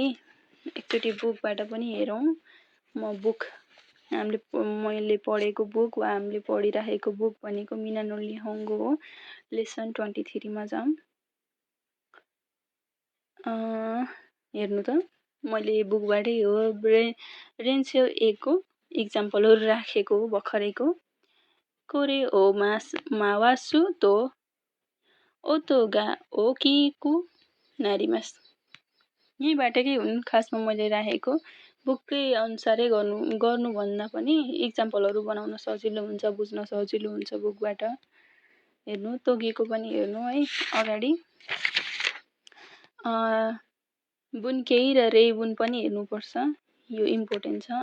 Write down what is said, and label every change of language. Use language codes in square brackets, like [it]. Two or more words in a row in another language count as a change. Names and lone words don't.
[ne] एकचोटि बुकबाट पनि हेरौँ। मैले पढेको बुक वा हामीले पढिराखेको बुक भनेको मिना नो निहोङ्गो हो। लेसन 23 मा जाउँ। हेर्नु त मैले बुकबाटै हो। रेन्सेल एको इक्जाम्पलहरू राखेको भर्खरैको। [ja] これを回すと音が大きくなります. [ne] यहीँबाटकै हुन् खासमा मैले राखेको। बुककै अनुसारै गर्नुभन्दा पनि इक्जाम्पलहरू बनाउन सजिलो हुन्छ, बुझ्न सजिलो हुन्छ बुकबाट। हेर्नु तोकेको पनि हेर्नु है अगाडि। बुनकेही र रेबुन पनि हेर्नुपर्छ, यो इम्पोर्टेन्ट छ।